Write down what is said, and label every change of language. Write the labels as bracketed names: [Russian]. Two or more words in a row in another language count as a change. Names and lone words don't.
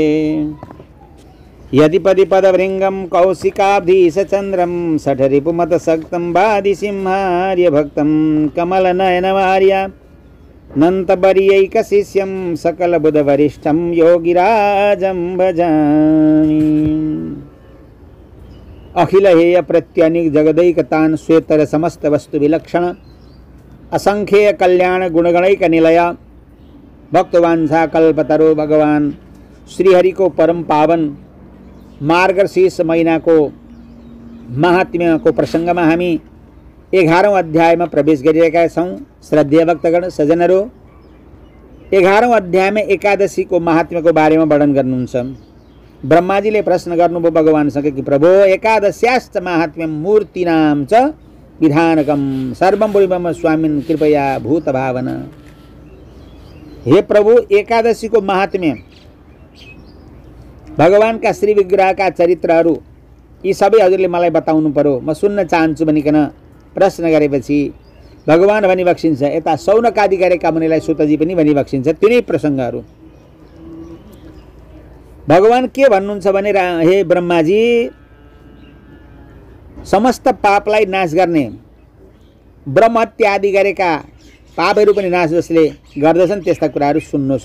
[Sanskrit] यदिपदि पदवृङ्गं कौशिकाब्धीशचन्द्रं सठरिपुमतसक्तं वादिसिंहार्यभक्तं कमलनयनमार्य नन्तवर्यैकशिष्यं सकलबुधवरिष्ठं योगिराजं भजामि। अखिल हेय प्रत्यनिक जगदैकतान श्वेतर समस्त वस्तु विलक्षण असंख्येय कल्याण गुणगणैक निलय भक्तवांछा कल्पतरो [Nepali] भगवान श्रीहरि को परम पावन मार्गशीर्ष महीना को महात्म्य को प्रसंग में हामी 11औं अध्याय में प्रवेश गरिरहेका छौं। श्रद्धेय भक्तगण सज्जनहरू, 11औं अध्याय में एकादशी को महात्म्य को बारे में वर्णन गर्नुहुन्छ। ब्रह्माजीले प्रश्न गर्नुभयो भगवानसँग कि [Sanskrit] प्रभो एकादश्याश्च महात्म्यं मूर्तिनां च विधानकं सर्वं बुद्धिमम स्वामिन् कृपया भूत भावना। [Nepali] हे प्रभु, एकादशी को महात्म्य, भगवान का श्री विग्रह का चरित्रहरू यी सबै हजुरले मलाई बताउनु पर्यो, म सुन्न चाहन्छु भनिकन प्रश्न गरेपछि भगवान भनिबक्सिन्छ। यता शौनकादि गरेका मुनिलाई सुतजी पनि भनिबक्सिन्छ तिनै प्रसङ्गहरू। भगवान के भन्नुहुन्छ भने, हे ब्रह्माजी, समस्त पापलाई नाश गर्ने ब्रह्म हत्या आदि गरेका पापहरू पनि नाश जसले गर्दछन् त्यस्ता कुराहरू सुन्नुहोस्।